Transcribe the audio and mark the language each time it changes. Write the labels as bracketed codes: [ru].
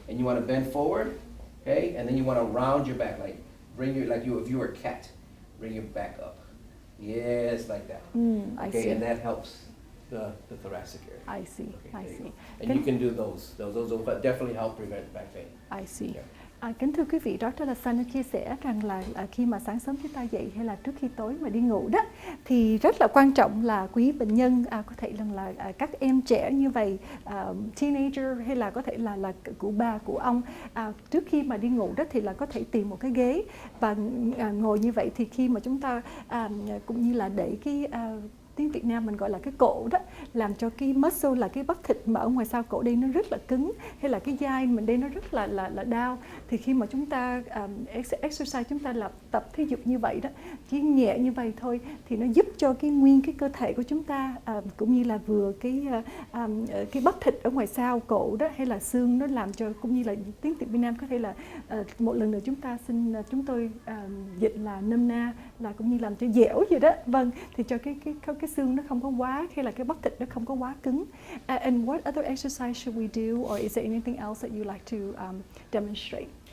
[en] And you want to bend forward, okay? And then you want to round your back, like if you were a cat, bring your back up. Yes, like that. I Okay, see. and that helps the thoracic area. I see. Okay, I there you see. go. And you can do those. Those will definitely help prevent back pain. I see. Yeah. [vi] Kính thưa quý vị, Dr. Lasana chia sẻ rằng là khi mà sáng sớm chúng ta dậy hay là trước khi tối mà đi ngủ đó, thì rất là quan trọng là quý bệnh nhân có thể là các em trẻ như vậy, teenager hay là có thể là cụ bà, cụ ông, trước khi mà đi ngủ đó thì là có thể tìm một cái ghế và ngồi như vậy, thì khi mà chúng ta cũng như là để cái tiếng Việt Nam mình gọi là cái cổ đó, làm cho cái muscle là cái bắp thịt mà ở ngoài sau cổ đây nó rất là cứng, hay là cái vai mình đây nó rất là đau, thì khi mà chúng ta exercise, chúng ta tập thể dục như vậy đó, chỉ nhẹ như vậy thôi, thì nó giúp cho cái nguyên cái cơ thể của chúng ta cũng như là vừa cái bắp thịt ở ngoài sau cổ đó hay là xương, nó làm cho cũng như là tiếng Việt Nam có thể là một lần nữa chúng tôi dịch là nôm na là cũng như làm cho dẻo vậy đó. Vâng, thì cho cái xương nó không có quá, hay là cái bắp thịt nó không có quá cứng. [en] And what other exercise should we do, or is there anything else that you like to demonstrate?